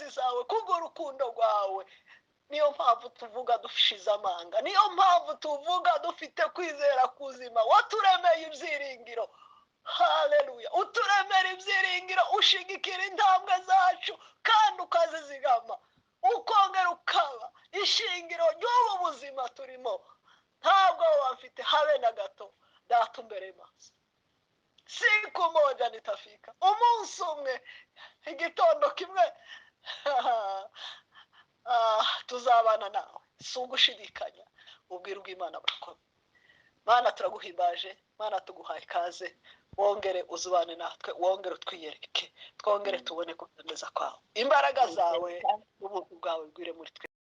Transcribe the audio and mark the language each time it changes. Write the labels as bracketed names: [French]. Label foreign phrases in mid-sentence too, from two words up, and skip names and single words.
[Kinyarwanda] zawe kubw'urukundo rwawe niyo mpamvu tuvuga dushize amanga niyo mpamvu tuvuga dufite kwizera kuzima waturemeye ibyiringiro haleluya uturemera ibyiringiro ushigikira intambwe zacu kandi ukazizigama ukongera ukaba ishingiro ry'ubu buzima turimo ntabwo wafite habe na gato data umbere maso [Swahili] siku moja nitafika [Kinyarwanda] umunsi umwe igitondo kimwe tuzabana nawe si ugushidikanya ubwira bw'Imana burakomeye Mana turaguhimbaje Mana tuguhaye ikaze wongere uzubane natwe wongere utwiyereke twongere tubone kuganeza kwawe imbaraga zawe n'ubuntu bwawe bwire muri twe